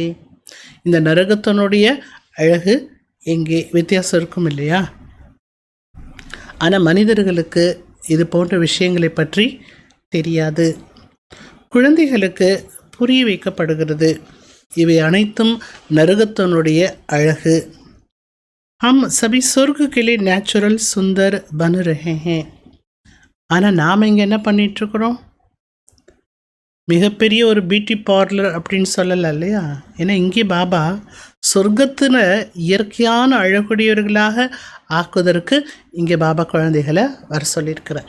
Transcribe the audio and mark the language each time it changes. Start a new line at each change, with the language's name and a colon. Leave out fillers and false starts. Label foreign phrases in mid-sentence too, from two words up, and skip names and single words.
Tamil: இந்த நரகத்தினுடைய அழகு எங்கே? வித்தியாசம் இருக்கும் இல்லையா? ஆனால் மனிதர்களுக்கு இது போன்ற விஷயங்களை பற்றி தெரியாது. குழந்தைகளுக்கு புரிய வைக்கப்படுகிறது. இவை அனைத்தும் நரகத்தினுடைய அழகு.
Hindi: हम सभी स्वर्ग के लिए नेचुरल सुंदर बन रहे हैं.
Tamil: ஆனால் நாம் இங்கே என்ன பண்ணிகிட்ருக்குறோம்? மிகப்பெரிய ஒரு
English: beauty parlour
Tamil: அப்படின்னு சொல்லலாம் இல்லையா? ஏன்னா இங்கே பாபா சொர்க்கத்தில் இயற்கையான அழகுடையவர்களாக ஆக்குவதற்கு இங்கே பாபா குழந்தைகளை வர சொல்லியிருக்கிறார்.